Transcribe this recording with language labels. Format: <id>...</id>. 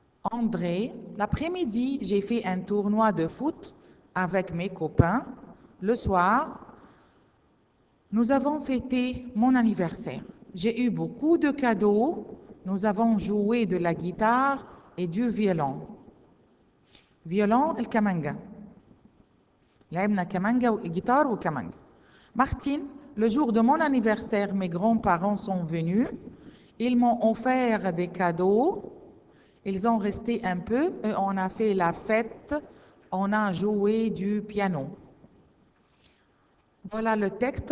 <fr>André, l'après-midi, j'ai fait un tournoi de foot avec mes copains. Le soir, nous avons fêté mon anniversaire. J'ai eu beaucoup de cadeaux. Nous avons joué de la guitare et du violon. Violon, le kamanga.</fr> <ar>لعبنا كمانجا وجيتار وكمانجا.</ar> <fr>Martine, le jour de mon anniversaire, mes grands-parents sont venus. Ils m'ont offert des cadeaux. Ils ont resté un peu et on a fait la fête. On a joué du piano. Voilà le texte.</fr>